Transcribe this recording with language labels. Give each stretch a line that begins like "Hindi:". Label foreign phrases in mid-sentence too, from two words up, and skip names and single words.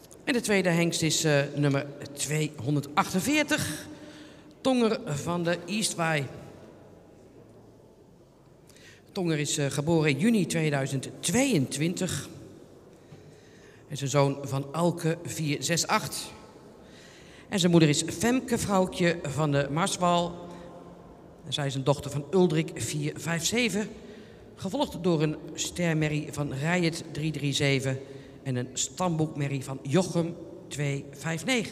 Dutch: En de tweede hengst is nummer 248. Tonger van de Eastway. Tonger is geboren in juni 2022. Hij is een zoon van Alke 468. En zijn moeder is Femke Vrouwtje van de Marswal. En zij is een dochter van Uldrik 457. Gevolgd door een stermerrie van Rijet 337 en een stamboekmerrie van Jochem 259.